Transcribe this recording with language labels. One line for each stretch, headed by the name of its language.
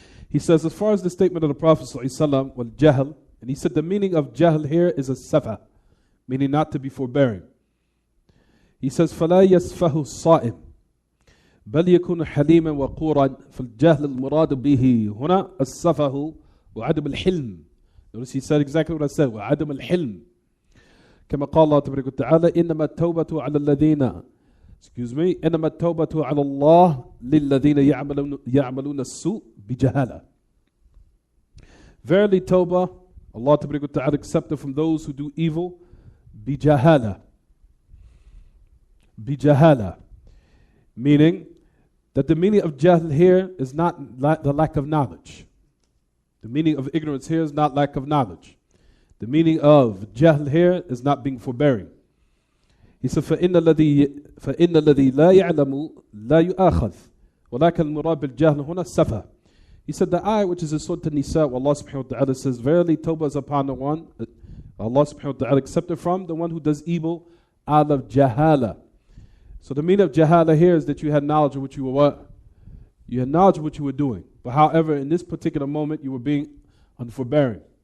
English: He says as far as the statement of the Prophet ﷺ, wal jahl, and he said the meaning of jahl here is a safa, meaning not to be forbearing. He says
Arabic: فَلَا يَسْفَهُ الصَّائِمْ بَلْ يَكُونُ حَلِيمًا وَقُورًا فَالْجَهْلُ الْمُرَادُ بِهِ هُنَا السَّفَهُ وَعَدَمُ الْحِلْمِ.
English: Notice he said exactly what I said,
Arabic: وَعَدَمُ الْحِلْمِ. كما قال الله تبارك وتعالى إنما التوبة على الذين إنما التوبة على الله للذين يعملون السوء بجهالة.
English: Verily tawbah, Allah تبارك وتعالى accepted from those who do evil بجهالة. Bijahala, meaning that the meaning of jahl here is not the lack of knowledge. The meaning of ignorance here is not lack of knowledge. The meaning of jahl here is not being forbearing. He said,
Arabic: فَإِنَّ الَّذِي لَا يَعْلَمُ لَا يُؤَاخَذْ وَلَكَنْ الْمُرَادُ بِالْجَهْلِ هُنَا السَّفَهُ.
English: He said the ayah which is in Surah An-Nisa, where Allah subhanahu wa ta'ala says, verily tawbah is upon the one, Allah subhanahu wa ta'ala accepted from the one who does evil out of jahala. So the meaning of jahala here is that you had knowledge of what you were what? You had knowledge of what you were doing. But however, in this particular moment, you were being unforbearing.